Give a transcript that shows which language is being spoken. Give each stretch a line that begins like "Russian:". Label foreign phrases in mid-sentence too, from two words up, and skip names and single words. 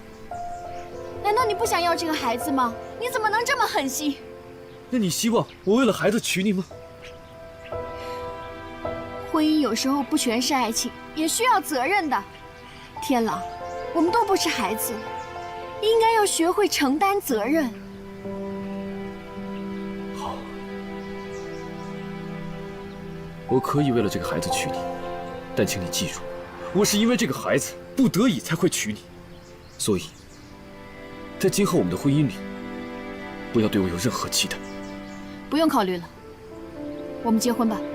Chinese: 難道你不想要這個孩子嗎？你怎麼能這麼狠心？那你希望我為了孩子娶你嗎？婚姻有時候不全是愛情，也需要責任的。天狼，我們都不是孩子，應該要學會承擔責任。好，我可以為了這個孩子娶你，但請你記住，我是因為這個孩子不得已才會娶你，所以，在今後我們的婚姻裡，不要對我有任何期待。不用考慮了，我們結婚吧。